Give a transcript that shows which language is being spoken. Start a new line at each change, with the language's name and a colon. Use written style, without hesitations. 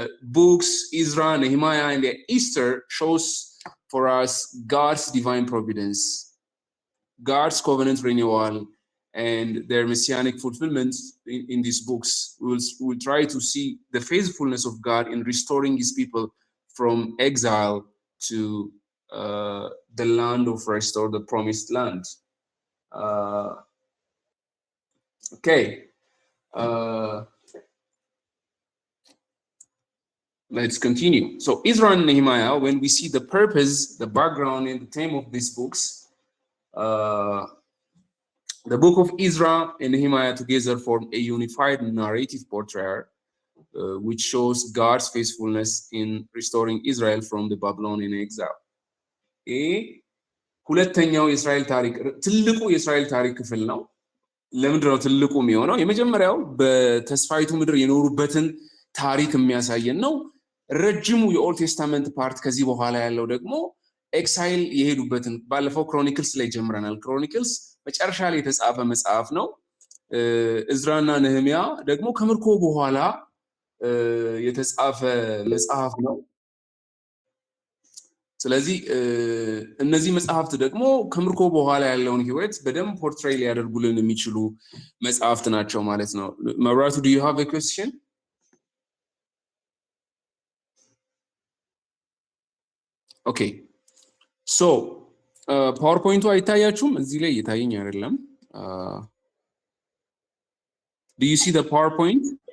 English: books Ezra, Nehemiah and Esther shows for us God's divine providence, God's covenant renewal and their messianic fulfillment in these books. We'll try to see the faithfulness of God in restoring his people from exile to the land of rest or the promised land. Okay. Let's continue. So Ezra and Nehemiah, when we see the purpose, the background and the theme of these books, the book of Ezra and Nehemiah together form a unified narrative portrait which shows God's faithfulness in restoring Israel from the Babylonian exile.
Amharic: ሁለተኛው የእስራኤል ታሪክ ትልቁ የእስራኤል ታሪክ ክፍል ነው። ለምንድነው ትልቁ የሚሆነው? የመጀመሪያው በተስፋይቱ ምድር የኖሩበትን ታሪክ የሚያሳየን ነው። ረጅሙ የኦልድ ቴስታመንት ፓርት ከዚህ በኋላ ያለው ደግሞ ኤክሳይል የሄዱበትን ባለፈው ክሮኒክልስ ላይ ጀምረናል። ክሮኒክልስ መጨረሻ ላይ የተጻፈ መጽሐፍ ነው። ዕዝራና ነህምያ ደግሞ ከምርኮ በኋላ የተጻፈ መጽሐፍ ነው። ስለዚህ እነዚህ መጽሐፍት ደግሞ ከምርኮ በኋላ ያለውን ህይወት በደንብ ፖርትሬይ ሊያደርጉልን የሚችሉ መጽሐፍት ናቸው ማለት ነው። መብራቱ
English: do you have a question?
Amharic: Okay. So ፓወርፖይንቱ አይታያችሁም? እዚህ ላይ እየታየኝ አይደለም።
English: Do you see the PowerPoint?